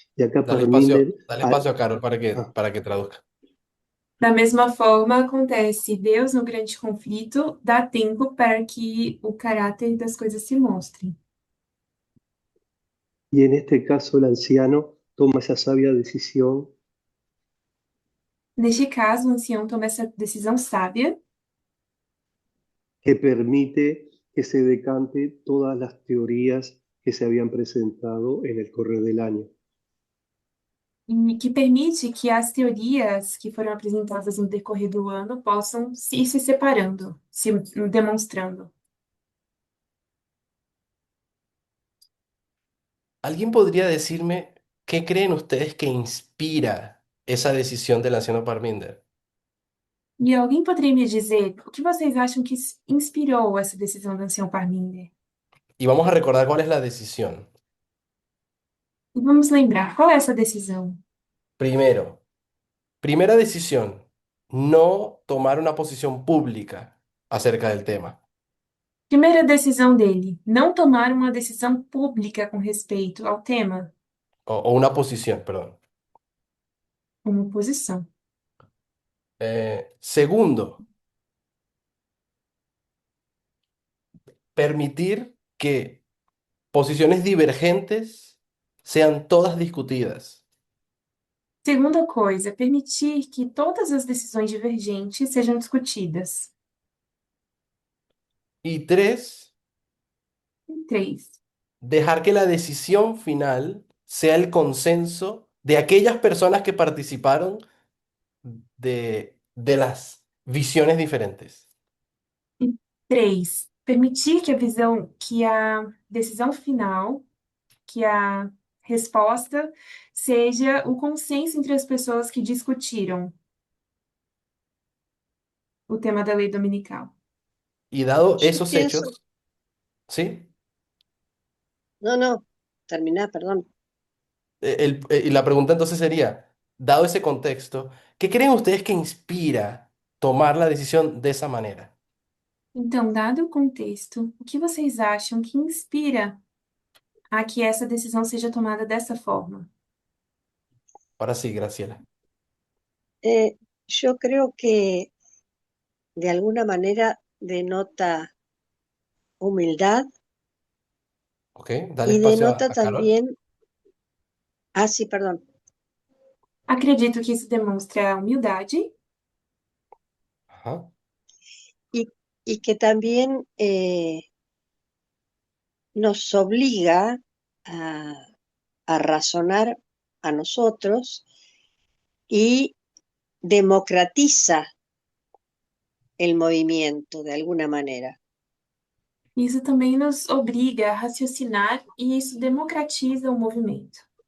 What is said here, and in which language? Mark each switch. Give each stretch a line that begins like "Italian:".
Spanish: Y acá Parminder, Dale espacio a Carol para que traduzca.
Portuguese: Da mesma forma, acontece, Deus, no grande conflito, dá tempo para que o caráter das coisas se mostre.
Spanish: y en este caso el anciano toma esa sabia decisión
Portuguese: Neste caso, o ancião toma essa decisão sábia
Spanish: que permite que se decante todas las teorías que se habían presentado en el correr del año.
Portuguese: e que permite que as teorias que foram apresentadas no decorrer do ano possam ir se separando, se demonstrando.
Spanish: ¿Alguien podría decirme qué creen ustedes que inspira esa decisión del anciano Parminder?
Portuguese: E alguém poderia me dizer o que vocês acham que inspirou essa decisão do ancião Parminder?
Spanish: Y vamos a recordar cuál es la decisión.
Portuguese: E vamos lembrar, qual é essa decisão?
Spanish: Primero, primera decisión, no tomar una posición pública acerca del tema.
Portuguese: Primeira decisão dele, não tomar uma decisão pública com respeito ao tema,
Spanish: O una posición, perdón.
Portuguese: como posição.
Spanish: Segundo, permitir que posiciones divergentes sean todas discutidas.
Portuguese: Segunda coisa, permitir que todas as decisões divergentes sejam discutidas.
Spanish: Y tres,
Portuguese: E três,
Spanish: dejar que la decisión final sea el consenso de aquellas personas que participaron de las visiones diferentes.
Portuguese: permitir que a decisão final, que a resposta seja o consenso entre as pessoas que discutiram o tema da lei dominical.
Spanish: Y dado Yo esos pienso, hechos, ¿sí? no, terminá, perdón. Y la pregunta entonces sería, dado ese contexto, ¿qué creen ustedes que inspira tomar la decisión de esa manera? Então, dado o contexto, o que vocês acham que inspira a que essa decisão seja tomada dessa forma? Ahora sí, Graciela. Yo creo que de alguna manera denota humildad ¿Ok? Dale y espacio denota a Carol. también, sí, perdón,
Portuguese: Acredito que isso demonstra humildade Ajá.
Spanish: y, y que también nos obliga a, a razonar a nosotros y democratiza el movimiento de alguna manera.
Portuguese: Isso também nos obriga a raciocinar e isso democratiza o movimento.